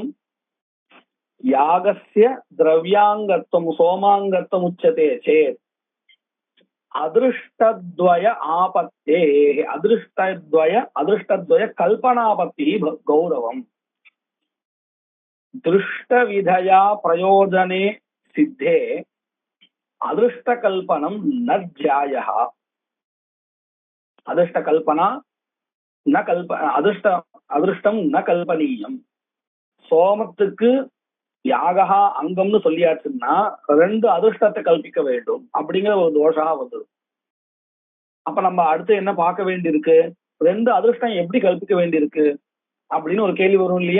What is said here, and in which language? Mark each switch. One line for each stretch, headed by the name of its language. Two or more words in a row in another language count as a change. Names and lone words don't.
Sanskrit: यागस्य द्रव्यांगत्वं सोमांगत्वम् उच्यते चेत् अदृष्टद्वय आपत्तेः अदृष्टद्वय कल्पनापत्तिः गौरवम्. दृष्टविधया प्रयोजने सिद्धे अदृष्टकल्पनं न ज्यायः. अदृष्टकल्पना न अदृष्टं न कल्पनीयम्.
Tamil: சோமத்துக்கு யாகா அங்கம்னு சொல்லியாச்சுன்னா ரெண்டு அதிருஷ்டத்தை கல்பிக்க வேண்டும் அப்படிங்கிற ஒரு தோஷா வந்தது. அப்ப நம்ம அடுத்து என்ன பார்க்க வேண்டியிருக்கு, ரெண்டு அதிர்ஷ்டம் எப்படி கல்பிக்க வேண்டியிருக்கு அப்படின்னு ஒரு கேள்வி வரும் இல்லையா?